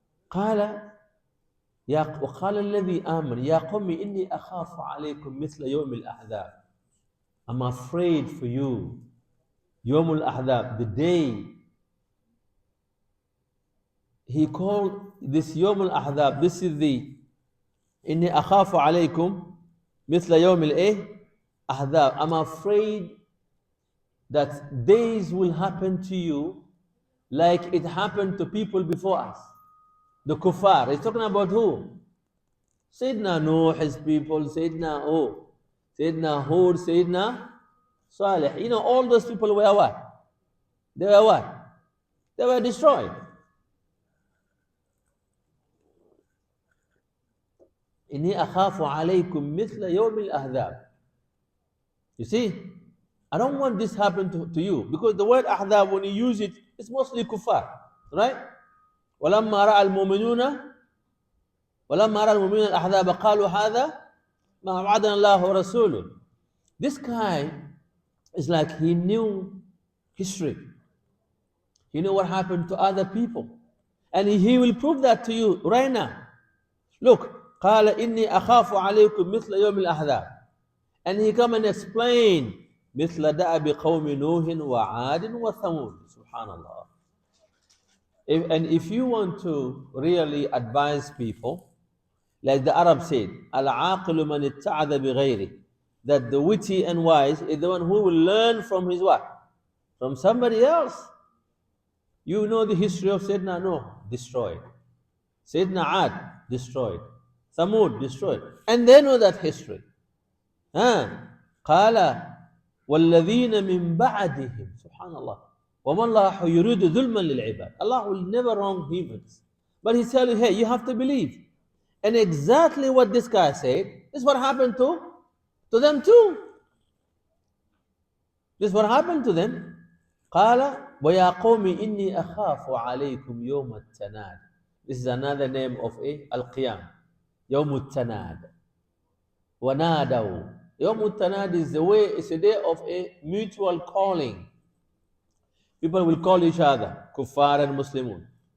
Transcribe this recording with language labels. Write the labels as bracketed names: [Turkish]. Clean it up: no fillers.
[Arabic] قال وقال الذي آمن يا قوم إني أخاف عليكم مثل يوم الأحزاب. [English] I'm afraid for you. [Arabic] يوم الأحزاب, [English] the day. He called this [Arabic] يوم الأحزاب. [English] This is the [Arabic] إني أخاف عليكم مثل يوم الأحزاب. [English] I'm afraid that days will happen to you like it happened to people before us. The kuffar. He's talking about who? Sayyidina Nuh, his people, Sayyidina Hud, Sayyidina Salih. You know, all those people were what? They were what? They were destroyed. [Arabic] إني أخاف عليكم مثل يوم الأحزاب. [English] You see, I don't want this to happen to you, because the word ahzab, when you use it, it's mostly kuffar, right? [Arabic] ولما رأى المؤمنون الأحزاب قالوا هذا ما وعدنا الله ورسوله. [English] This guy is like he knew history. He knew what happened to other people. And he will prove that to you right now. Look, [Arabic] قال إني أخاف عليكم مثل يوم الأحزاب. [English] And he come and explain [Arabic] مثل دأب قوم نوح وعاد وثمود. [English] Subhanallah. And if you want to really advise people, like the Arab said, [Arabic] العاقل من اتعظ بغيره, [English] that the witty and wise is the one who will learn from his what? From somebody else. You know the history of Sayyidina Nuh, destroyed. Sayyidina Ad, destroyed. Thamud, destroyed. And they know that history. [Arabic] قال والذين من بعدهم. Subhanallah. وَمَا اللَّهُ يُرِيدُ ظُلْمًا لِلْعِبَادِ. [English] Allah will never wrong humans. But He's telling you, hey, you have to believe. And exactly what this guy said is what happened to them too. This is what happened to them. [Arabic] قال ويا قوم إني أخاف عليكم يوم التناد. [English] This is another name of Al-Qiyam. [Arabic] يوم التناد. ونادوا. [English] يوم التناد is the way, it's a day of a mutual calling. People will call each other, [Arabic] كفار المسلمون.